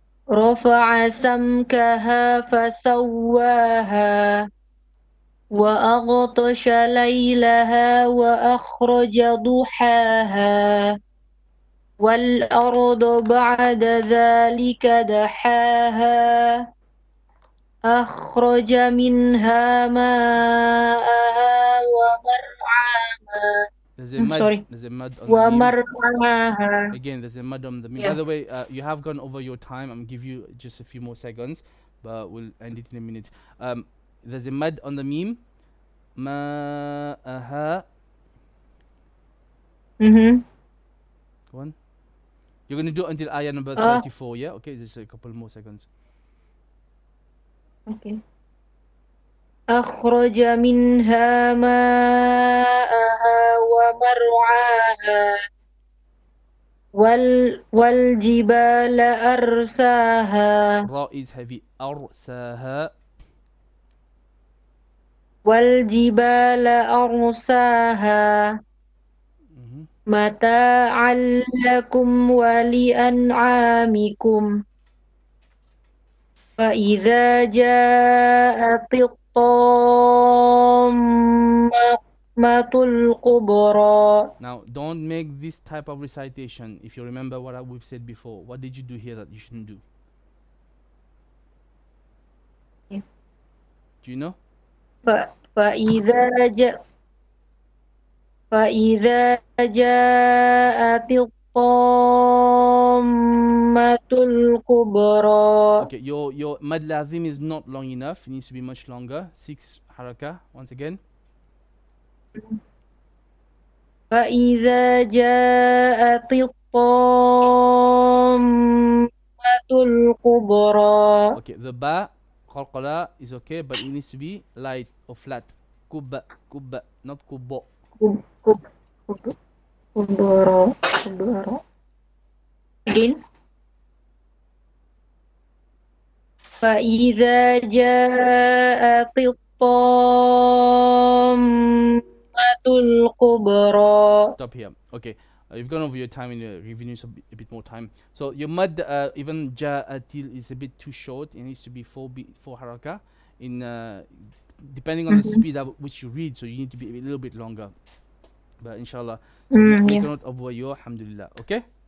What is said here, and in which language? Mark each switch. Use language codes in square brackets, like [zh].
[ar] رفع سمكها فسواها وأغطش ليلها وأخرج ضحاها والأرض بعد ذلك دحاها أخرج منها ماءها ومرعاها [en] There's a mud. sorry There's a mud on the meme. [ar] ومرعاها. [en] Again, there's a mud on the meme. Yeah. By the way, you have gone over your time. I'm give you just a few more seconds, but we'll end it in a minute. There's a mud on the meme. Ma'aha. Mm-hmm. Go on. You're gonna do it until ayah number 34, yeah? Okay, just a couple more seconds. Okay. [ar] أخرج منها ماءها ومرعاها والجبال أرساها [en] Ra is heavy. Arsaha. [ar] والجبال أرساها متاعا لكم ولأنعامكم فإذا جاءت الطامة الكبرى. [en] Now, don't make this type of recitation. If you remember what we've said before, what did you do here that you shouldn't do? Yeah. Do you know? [ar] فإذا جاءت الطامة الكبرى. [en] Okay, your mad lazim is not long enough. It needs to be much longer. 6 haraka. Once again. [ar] فإذا جاءت الطامة الكبرى. [en] Okay, the ba qalqala is okay, but it needs to be light or flat. Kubba, not kubbo. [ar] كبرى. [en] Again. [ar] فإذا جاءت الطامة الكبرى. [en] Stop here. Okay, you've gone over your time in giving you a bit more time. So your mud, even ja'atil is a bit too short. It needs to be 4 haraka in depending on the speed at which you read. So you need to be a little bit longer. But inshallah, so make a note of what you alhamdulillah. Okay.